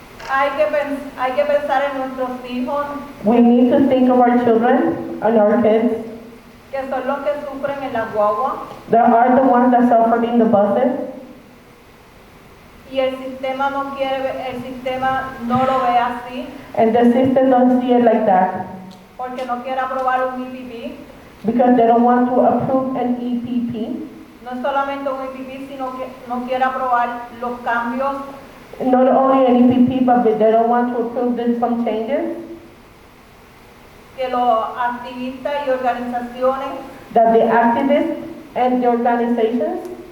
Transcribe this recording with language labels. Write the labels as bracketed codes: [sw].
[es] hay que pensar en nuestros hijos, [en] We need to think of our children and our kids. [es] que son los que sufren en las guaguas, [en] They are the ones that suffer in the buses, [es] y el sistema no lo ve así, [en] and the system don't see it like that [es] porque no quiere aprobar un IPP. [en] because they don't want to approve an EPP. [es] No es solamente un IPP, sino que no quiere aprobar los cambios [en] Not only an EPP, but they don't want to approve some changes [es] que los activistas y organizaciones [en] that the activists and the organizations